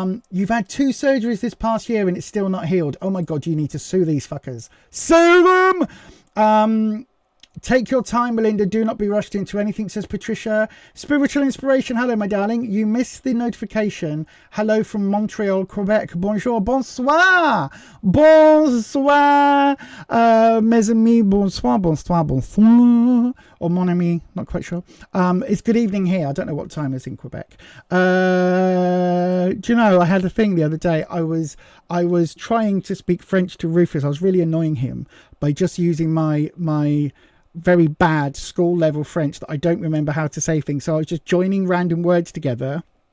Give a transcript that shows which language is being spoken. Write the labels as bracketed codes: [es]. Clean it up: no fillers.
[en] You've had 2 surgeries this past year and it's still not healed. Oh my God, you need to sue these fuckers. Sue them! Take your time, Melinda. Do not be rushed into anything, says Patricia. Spiritual inspiration. Hello, my darling. You missed the notification. Hello from Montreal, Quebec. [fr] Bonjour, bonsoir. Bonsoir. Mes amis, bonsoir, bonsoir, bonsoir. [en] Or [fr] mon ami, [en] not quite sure. It's good evening here. I don't know what time it is in Quebec. Do you know, I had a thing the other day. I was trying to speak French to Rufus. I was really annoying him by just using my very bad school level French that I don't remember how to say things. So I was just joining random words together.